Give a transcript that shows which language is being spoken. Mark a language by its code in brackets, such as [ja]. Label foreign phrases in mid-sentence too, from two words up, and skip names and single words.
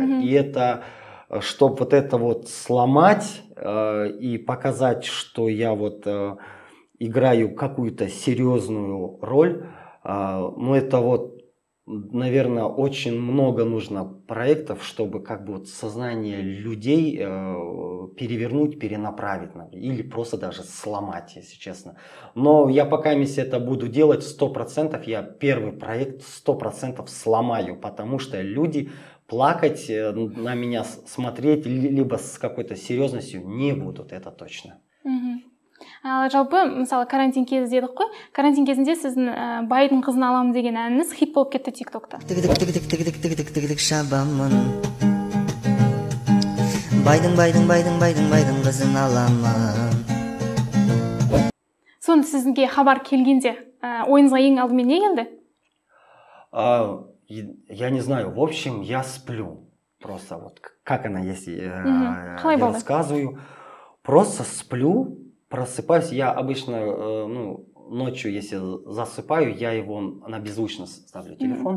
[ru] И это, чтобы вот это вот сломать и показать, что я вот играю какую-то серьезную роль, ну это вот, наверное, очень много нужно проектов, чтобы как бы вот сознание людей перевернуть, перенаправить, или просто даже сломать, если честно. Но я пока если это буду делать 100%, я первый проект 100% сломаю, потому что люди плакать, на меня смотреть, либо с какой-то серьезностью не будут, это точно. [kk] Жалпы, мысалы, карантин кезі дедік қой. Карантин кезінде сіздің байдың қызын аламын деген әніңіз хит болып кетті тиктокта. Байдың қызын аламын. Соны сізге хабар келгенде ойыңызға ең алдымен не келді? [ru] Я не знаю, в общем, я сплю. Просто вот, как она, если я рассказываю. Просто сплю. Просыпаюсь, я обычно, ну, ночью, если засыпаю, я его на беззвучно ставлю телефон.